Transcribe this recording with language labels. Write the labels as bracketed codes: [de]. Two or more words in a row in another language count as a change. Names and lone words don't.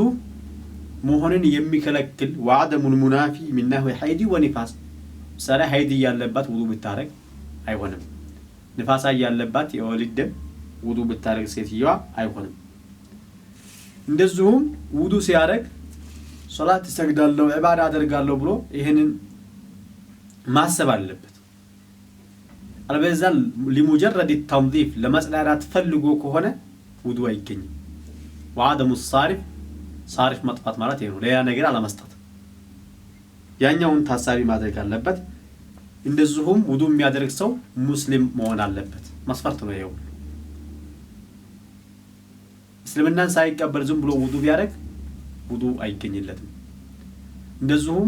[am] መሆንን የሚከለክል [ar] وعدم المنافي منه [am] ሐይድ ወንፋስ ሰራ ሐይድ ያለበት ውዱ ብታረግ አይሆንም ንፋሳ ያለበት የወሊድ ውዱ ብታረግ ሴትየዋ አይሆንም እንደዚሁም ውዱ ሲያረግ ሶላት ይሰግዳለሁ ኢባዳ አደርጋለሁ ብሎ ይሄንን ማሰብ አለበት አለበለዚያ [ar] لمجرد التنظيف [am] ለማጽዳት ፈልጎ ከሆነ ውዱ አይገኝም [ar] وعدم الصارف صارف [am] መጥፋት ማለት ይሄ ነው ሌላ ነገር አለመስጠት ያኛውን ታሳቢ ማድረግ አለበት እንደዚሁም ውዱ የሚያደርግ ሰው ሙስሊም መሆን አለበት መስፈርት ነው ይሄው እስልምናን ሳይቀበል ዝም ብሎ ውዱ ቢያደርግ ውዱ አይገኝለትም እንደዚሁም